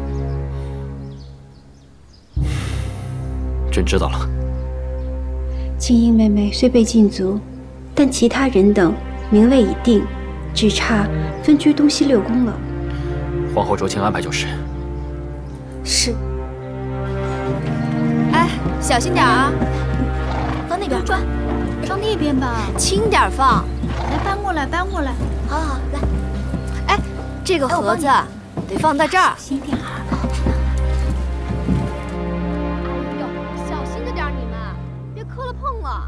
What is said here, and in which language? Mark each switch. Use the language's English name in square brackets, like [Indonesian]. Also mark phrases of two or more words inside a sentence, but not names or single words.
[Chinese] 朕知道了。青音妹妹雖被禁足，但其他人等名位已定，只差分居東西6宮了。皇后酌情安排就是。是。哎，小心點啊！放那邊，放那邊吧。輕點放。來，搬過來，搬過來。好好，來。哎，這個盒子得放在這兒。小心點啊！哎呦，小心着點你們，別磕了碰了。